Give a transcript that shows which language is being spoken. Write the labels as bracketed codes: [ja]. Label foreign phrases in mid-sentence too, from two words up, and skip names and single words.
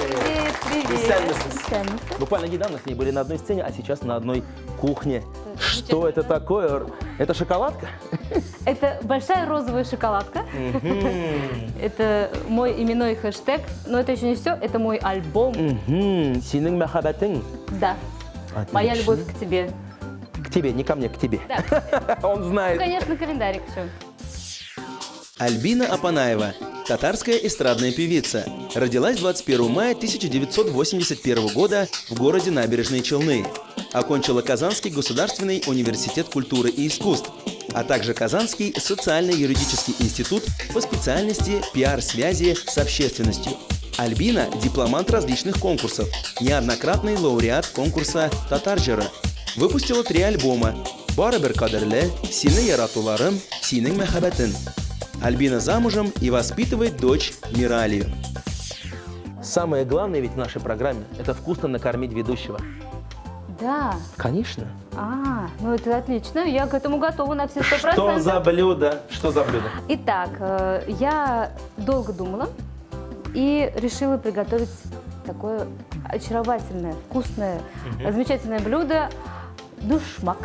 [ru] Привет, [tt] Исәнмесез? [ru] Буквально недавно с ней были на одной сцене, а сейчас на одной кухне. Что это такое? Это шоколадка? Это большая розовая шоколадка. Это мой именной хэштег. Но это еще не все, это мой альбом. [tt] Синең мәхәббәтең. [ru] Да. Моя любовь к тебе. К тебе, не ко мне, к тебе. Да. Он знает. Ну, конечно, календарик еще. Альбина Апанаева, татарская эстрадная певица. Родилась 21 мая 1981 года в городе Набережные Челны. Окончила Казанский государственный университет культуры и искусств, а также Казанский социально-юридический институт по специальности пиар-связи с общественностью. Альбина – дипломант различных конкурсов, неоднократный лауреат конкурса «Татаржера». Выпустила 3 альбома «Барыбер кадерле», «Сине яратуларым», «Синең мәхәббәтең». Альбина замужем и воспитывает дочь Миралию. Самое главное ведь в нашей программе – это вкусно накормить ведущего. Да. Конечно. Ну это отлично. Я к этому готова на все 100%. Что за блюдо? Что за блюдо? Итак, я долго думала и решила приготовить такое очаровательное, вкусное, замечательное блюдо – душмак.